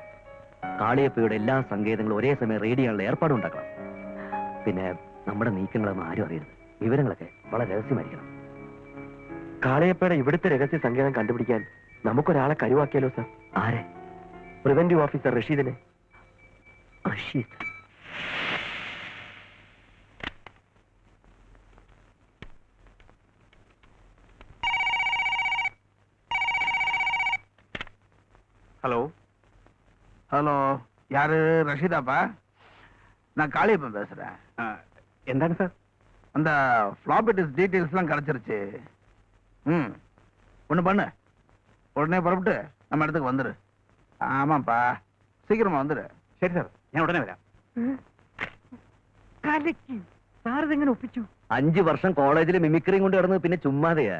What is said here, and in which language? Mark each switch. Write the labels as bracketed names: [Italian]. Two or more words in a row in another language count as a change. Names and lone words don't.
[Malayalam] കാളിയപ്പയുടെ എല്ലാ സങ്കേതങ്ങളും ഒരേ സമയം റെയ്ഡ് ചെയ്യാനുള്ള ഏർപ്പാടുണ്ടാക്കണം. പിന്നെ നമ്മുടെ നീക്കങ്ങളൊന്നും ആരും അറിയരുത്. വിവരങ്ങളൊക്കെ വളരെ രഹസ്യമായിരിക്കണം. കാളയപ്പയുടെ ഇവിടുത്തെ രഹസ്യ സങ്കേതം കണ്ടുപിടിക്കാൻ നമുക്കൊരാളെ കരുവാക്കിയാലോ സാർ? ആരെ? പ്രിവന്റീവ് ഓഫീസർ റഷീദിനെ. റഷീദ്? [Tamil] ஹலோ ஹலோ, யாரு? ரஷீதாப்பா, நான் காளியப்பன் பேசுறேன். [Malayalam] എന്താണ് സാർ? [Tamil] அந்த ஃப்ளாப்பி டிஸ்க் டீட்டெயில்ஸ்லாம் கிடைச்சிருச்சு. ஒன்று பண்ணு, உடனே புறப்பட்டு நம்ம இடத்துக்கு வந்துரு. ஆமாப்பா, சீக்கிரமா வந்துரு. [Malayalam] ശരി സാർ, ഞാൻ ഉടനെ വരാം. സാറിതെങ്ങനെ ഒപ്പിച്ചു? 5 വർഷം കോളേജിൽ മിമിക്രിയും കൊണ്ട് കിടന്നത് പിന്നെ ചുമ്മാതെയാ.